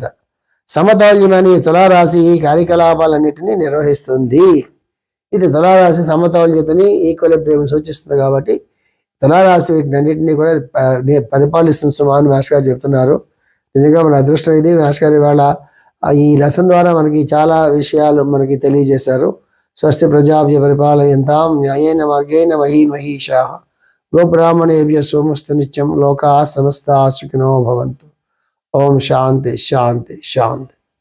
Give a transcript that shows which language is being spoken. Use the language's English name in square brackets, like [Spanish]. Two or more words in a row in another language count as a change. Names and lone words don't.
[Telugu] సమతౌల్యమని తులారాశి ఈ కార్యకలాపాలన్నిటినీ నిర్వహిస్తుంది. ఇది తులారాశి సమతౌల్యతని ఈక్వలిబ్రియం సూచిస్తుంది. కాబట్టి తులారాశి వీటినన్నింటినీ కూడా పరిపాలిస్తుంది సుమాను మాస్టర్ గారు చెప్తున్నారు. నిజంగా మన అదృష్టం ఇది. మాస్టర్ గారు ఇవాళ ఈ లెసన్ ద్వారా మనకి చాలా విషయాలు మనకి తెలియజేశారు. [Sanskrit] స్వస్తి ప్రజాభ్య పరిపాలయంతాం న్యాయేన మార్గేణ మహీమహీషాః గోబ్రాహ్మణేభ్యః సోమస్తు నిత్యం లోకాః సమస్తాః సుఖినో భవంతు. ఓం శాంతి శాంతి శాంతి.